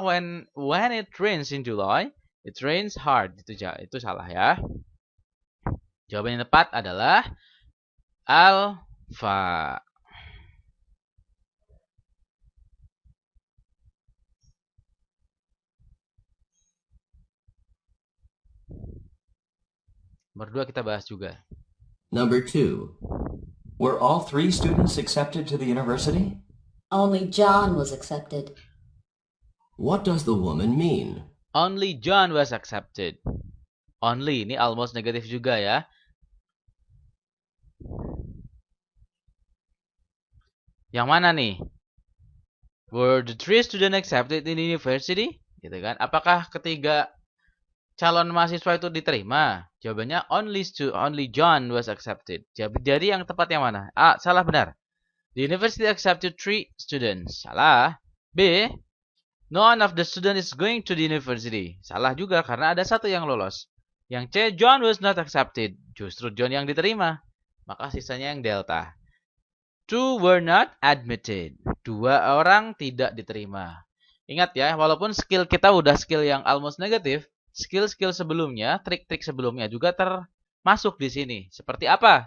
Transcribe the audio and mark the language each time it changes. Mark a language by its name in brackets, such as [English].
[English] When it rains in July, it rains hard. [Indonesian] Itu salah ya. Jawaban yang tepat adalah alfa. Nomor 2 kita bahas juga. [English] Number 2. Were all 3 students accepted to the university? Only John was accepted. What does the woman mean? Only John was accepted. Only [Indonesian] ini almost negatif juga ya. Yang mana nih? [English] Were the 3 students accepted in the university? [Indonesian] Gitu kan? Apakah ketiga calon mahasiswa itu diterima? Jawabannya [English] only John was accepted. [Indonesian] Jadi yang tepat yang mana? A. Salah benar. [English] The university accepted 3 students. [Indonesian] Salah. [English] B. None of the student is going to the university. [Indonesian] Salah juga karena ada satu yang lolos. Yang C. [English] John was not accepted. [Indonesian] Justru John yang diterima. Maka sisanya yang delta. [English] 2 were not admitted. [Indonesian] 2 orang tidak diterima. Ingat ya, walaupun skill kita udah skill yang almost negatif, skill-skill sebelumnya, trik-trik sebelumnya juga termasuk di sini. Seperti apa?